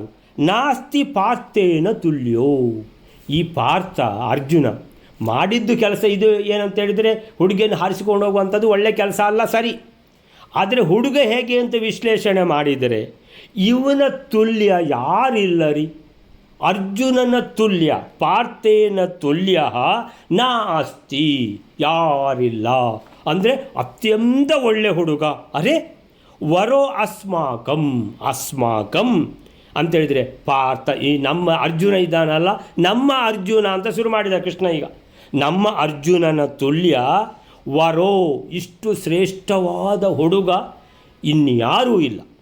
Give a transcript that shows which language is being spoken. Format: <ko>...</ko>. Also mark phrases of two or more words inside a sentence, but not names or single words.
<sa>ನಾಸ್ತಿ ಪಾರ್ಥೇನ ತುಲ್ಯೋ.</sa> <kn>ಈ ಪಾರ್ಥ ಅರ್ಜುನ ಮಾಡಿದ್ದು ಕೆಲಸ ಇದು ಏನಂತ ಹೇಳಿದರೆ, ಹುಡುಗಿಯನ್ನು ಹಾರಿಸಿಕೊಂಡು ಹೋಗುವಂಥದ್ದು ಒಳ್ಳೆಯ ಕೆಲಸ ಅಲ್ಲ, ಸರಿ. ಆದರೆ ಹುಡುಗ ಹೇಗೆ ಅಂತ ವಿಶ್ಲೇಷಣೆ ಮಾಡಿದರೆ ಇವನ ತುಲ್ಯ ಯಾರಿಲ್ಲ ರೀ. ಅರ್ಜುನನ ತುಲ್ಯ,</kn> <sa>ಪಾರ್ಥೇನ ತುಲ್ಯ ನಾಸ್ತಿ,</sa> <kn>ಯಾರಿಲ್ಲ. ಅಂದರೆ ಅತ್ಯಂತ ಒಳ್ಳೆ ಹುಡುಗ.</kn> <sa>ಅರೆ ವರೋ ಅಸ್ಮಾಕಂ,</sa> <kn>ಅಸ್ಮಾಕಂ ಅಂತೇಳಿದರೆ ಪಾರ್ಥ, ಈ ನಮ್ಮ ಅರ್ಜುನ ಇದ್ದಾನಲ್ಲ, ನಮ್ಮ ಅರ್ಜುನ ಅಂತ ಶುರು ಮಾಡಿದ ಕೃಷ್ಣ. ಈಗ ನಮ್ಮ ಅರ್ಜುನನ ತುಲ್ಯ ವರೋ, ಇಷ್ಟು ಶ್ರೇಷ್ಠವಾದ ಹುಡುಗ ಇನ್ಯಾರೂ ಇಲ್ಲ.</kn>